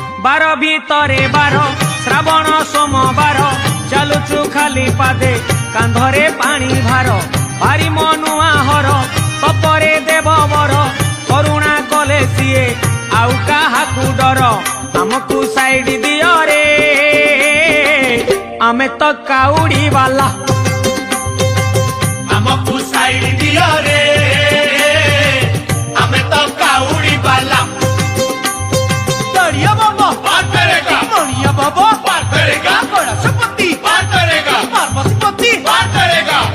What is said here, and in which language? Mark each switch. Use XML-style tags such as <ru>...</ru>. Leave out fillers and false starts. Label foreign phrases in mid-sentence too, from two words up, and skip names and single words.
<or>ବାର ଭିତରେ ବାର ଶ୍ରାବଣ ସୋମବାର ଚାଲୁଛୁ ଖାଲି ପାଦେ କାନ୍ଧରେ ପାଣି ଭାର ଭାରି ମନୁଆ ହର ତପରେ ଦେବ ବର କରୁଣା କଲେ ସିଏ ଆଉ କାହାକୁ ଡର ଆମକୁ ସାଇଡ ଦିଅ ରେ ଆମେ ତ କାଉଡି ବାଲା ଆମକୁ ସାଇଡ ଦିଅ ରେ ଆମେ ତ କାଉଡି ବାଲା</or> <hi>दरिया बाबा पार करेगा मणिया बाबा पार करेगा गणेशपति पार करेगा पार्वतीपति पार करेगा</hi>